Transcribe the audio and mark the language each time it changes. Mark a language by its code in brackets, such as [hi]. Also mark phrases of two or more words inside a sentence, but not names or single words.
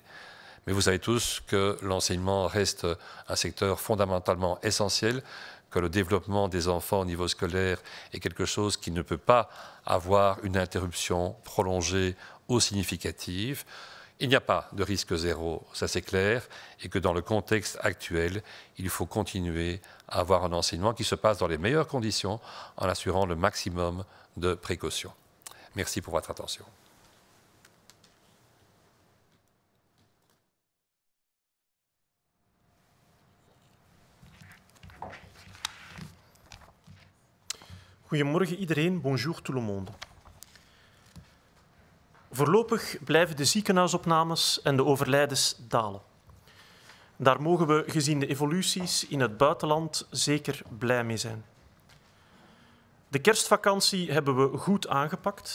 [fr] Mais vous savez tous que l'enseignement reste un secteur fondamentalement essentiel, que le développement des enfants au niveau scolaire est quelque chose qui ne peut pas avoir une interruption prolongée ou significative. Il n'y a pas de risque zéro, ça c'est clair, et que dans le contexte actuel, il faut continuer à avoir un enseignement qui se passe dans les meilleures conditions en assurant le maximum de précautions. Merci pour votre attention. [nl] Goedemorgen iedereen, [fr] bonjour tout le monde. [nl] Voorlopig blijven de ziekenhuisopnames en de overlijdens dalen. Daar mogen we gezien de evoluties in het buitenland zeker blij mee zijn. De kerstvakantie hebben we goed aangepakt.